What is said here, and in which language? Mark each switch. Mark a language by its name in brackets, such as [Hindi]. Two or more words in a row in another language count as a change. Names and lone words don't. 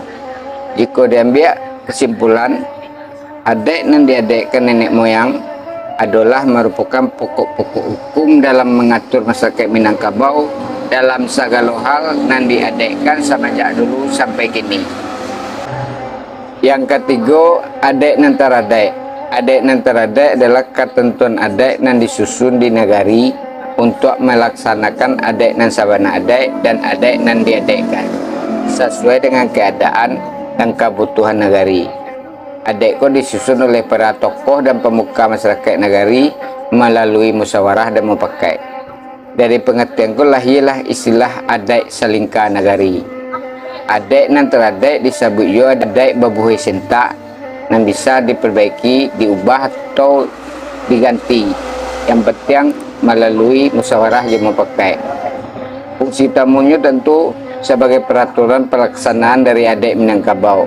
[Indonesian] Jika diambil kesimpulan, adat yang diadakan nenek moyang adalah merupakan pokok-pokok hukum dalam mengatur masyarakat Minangkabau dalam segala hal yang diadakan semenjak dulu sampai kini. Yang ketiga, [Minangkabau] adat nan teradat. Adat nan teradat [Indonesian] adalah ketentuan adat yang disusun di negari untuk melaksanakan [Minangkabau] adat nan sabana adat [Indonesian] dan adat nan diadakan sesuai dengan keadaan dan kebutuhan negari. Adat ko disusun oleh para tokoh dan pemuka masyarakat negari melalui musyawarah dan mufakat. Dari pengertian ko lahirlah istilah adat selingkah negari. [Minangkabau] Adat nan teradat [Indonesian] disebut juga adat berbuih sentak yang bisa diperbaiki, diubah atau diganti. Yang penting melalui musyawarah yang mufakat. Fungsi tamunya tentu sebagai peraturan pelaksanaan dari adat Minangkabau.